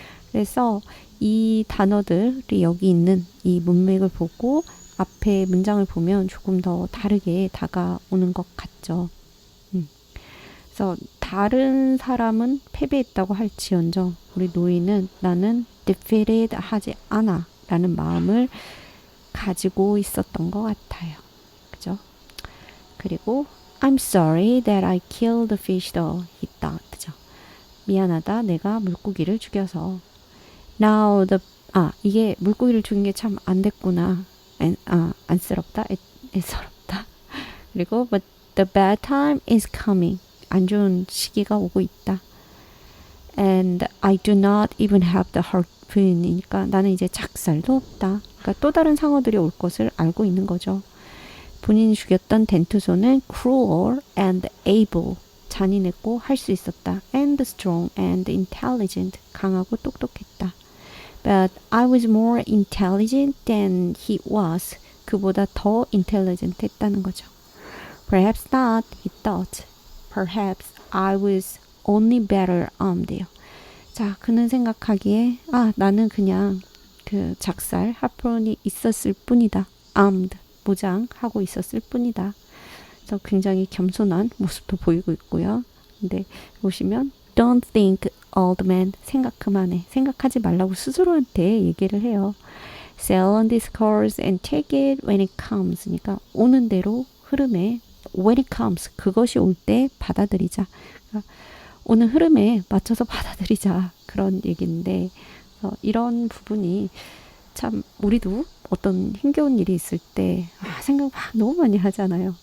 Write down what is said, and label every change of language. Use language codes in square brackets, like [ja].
[ko] 그래서 이 단어들이 여기 있는 이 문맥을 보고 앞에 문장을 보면 조금 더 다르게 다가오는 것 같죠. 그래서 다른 사람은 패배했다고 할지언정 우리 노인은 나는 defeated 하지 않아 라는 마음을 가지고 있었던 것 같아요. 그죠? [en] 그리고 I'm sorry that I killed the fish though, he thought. [ko] 그죠? 미안하다 내가 물고기를 죽여서. Now 이게 물고기를 죽인 게 참 안 됐구나. 안쓰럽다. 애서럽다. 그리고 [en] but the bad time is coming. [ko] 안 좋은 시기가 오고 있다. [en] And I do not even have the harpoon이니까 [ko] 나는 이제 작살도 없다. 그러니까 또 다른 상어들이 올 것을 알고 있는 거죠. 본인이 죽였던 덴투소는 [en] cruel and able, [ko] 잔인했고 할 수 있었다. [en] And strong and intelligent, [ko] 강하고 똑똑했다. [en] But I was more intelligent than he was. [ko] 그보다 더 intelligent 했다는 거죠. [en] Perhaps not, he thought. Perhaps I was only better armed요. [ko] 자, 그는 생각하기에 나는 그냥 그 작살 하프론이 있었을 뿐이다. armed, 무장하고 있었을 뿐이다. 그래서 굉장히 겸손한 모습도 보이고 있고요. 근데 보시면 [en] Don't think, old man. [ko] 생각 그만해. 생각하지 말라고 스스로한테 얘기를 해요. [en] Sail on this course and take it when it comes. [ko] 그러니까 오는 대로 흐름에 [en] when it comes. [ko] 그것이 올 때 받아들이자. 그러니까 오는 흐름에 맞춰서 받아들이자. 그런 얘기인데 이런 부분이 참 우리도 어떤 힘겨운 일이 있을 때 생각 막 너무 많이 하잖아요.